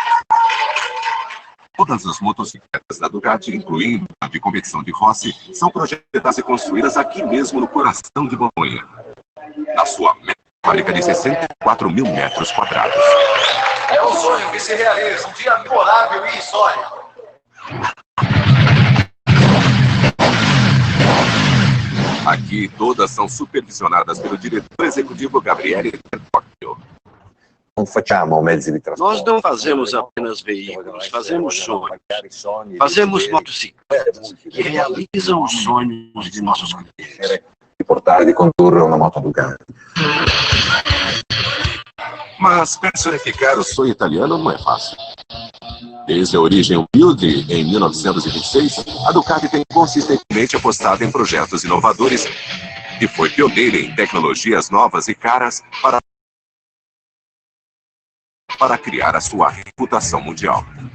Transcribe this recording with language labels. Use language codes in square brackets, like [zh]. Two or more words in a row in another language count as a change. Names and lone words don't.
[pt] Todas as motocicletas da Ducati, incluindo a de competição de Rossi, são projetadas e construídas aqui mesmo no coração de Bolonha, na sua fábrica de 64 mil metros quadrados. É um sonho que se realiza, um dia memorável e histórico. Aqui todas são supervisionadas pelo diretor executivo Gabriele Tentocchio. [it] non facciamo mezzi di trasporto. [pt] Nós não fazemos apenas veículos, fazemos sonhos. Fazemos motocicletas que realizam os sonhos de nossos clientes. [it] Di portare, di condurre una moto Ducati. [pt] Mas personificar o sonho italiano não é fácil. Desde a origem humilde, em 1926, a Ducati tem consistentemente apostado em projetos inovadores e foi pioneira em tecnologias novas e caras para criar a sua reputação mundial.